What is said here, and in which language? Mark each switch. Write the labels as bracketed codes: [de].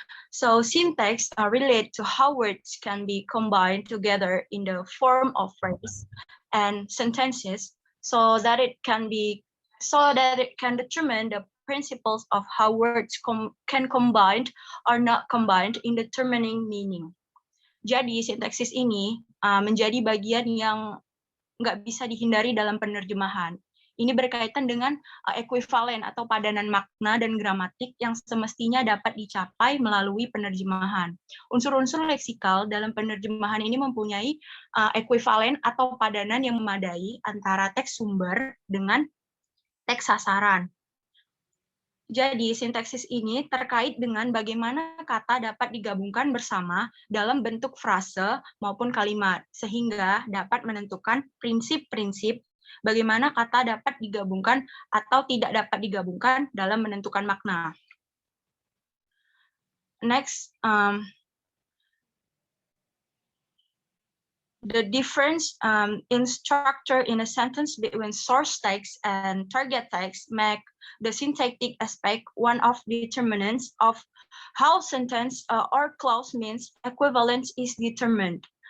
[en] So syntax relate to how words can be combined together in the form of phrase and sentences so that it can determine the principles of how words can combine or not combined in determining meaning. [id] Jadi sintaksis ini menjadi bagian yang nggak bisa dihindari dalam penerjemahan. Ini berkaitan dengan ekuivalen atau padanan makna dan gramatik yang semestinya dapat dicapai melalui penerjemahan. Unsur-unsur leksikal dalam penerjemahan ini mempunyai ekuivalen atau padanan yang memadai antara teks sumber dengan teks sasaran. Jadi, sintaksis ini terkait dengan bagaimana kata dapat digabungkan bersama dalam bentuk frase maupun kalimat, sehingga dapat menentukan prinsip-prinsip bagaimana kata dapat digabungkan atau tidak dapat digabungkan dalam menentukan makna. [en] Next, the difference in structure in a sentence between source text and target text make the syntactic aspect one of the determinants of how sentence or clause means equivalence is determined.